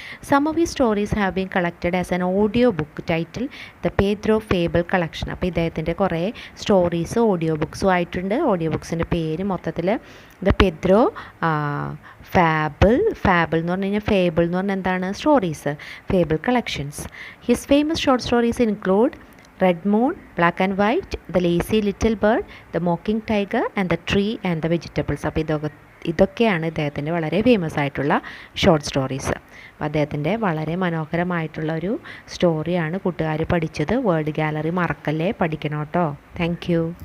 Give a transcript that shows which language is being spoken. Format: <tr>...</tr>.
<en>Some of ഈ stories have been collected as an audio book title the Pedro fable collection.</en> <ml>അപ്പോൾ ഇദ്ദേഹത്തിൻ്റെ കുറേ stories audio ബുക്സും ആയിട്ടുണ്ട്. Audio ബുക്സിൻ്റെ പേര് മൊത്തത്തിൽ ദ പേദ്രോ ഫാബിൾ എന്ന് പറഞ്ഞു കഴിഞ്ഞാൽ, ഫേബിൾ എന്ന് പറഞ്ഞാൽ എന്താണ്? Stories, fable collections.</ml> <en>His famous short stories include Red Moon, Black and White, The Lazy Little Bird, The Mocking Tiger and The Tree and the Vegetables.</en> <ml>അപ്പോൾ ഇതൊക്കെയാണ് ഇദ്ദേഹത്തിൻ്റെ വളരെ ഫേമസ് ആയിട്ടുള്ള ഷോർട്ട് സ്റ്റോറീസ്. അപ്പോൾ അദ്ദേഹത്തിൻ്റെ വളരെ മനോഹരമായിട്ടുള്ള ഒരു സ്റ്റോറിയാണ് കൂട്ടുകാർ പഠിച്ചത്. വേർഡ് ഗാലറി മറക്കല്ലേ, പഠിക്കണം കേട്ടോ.</ml> <en>Thank you.</en>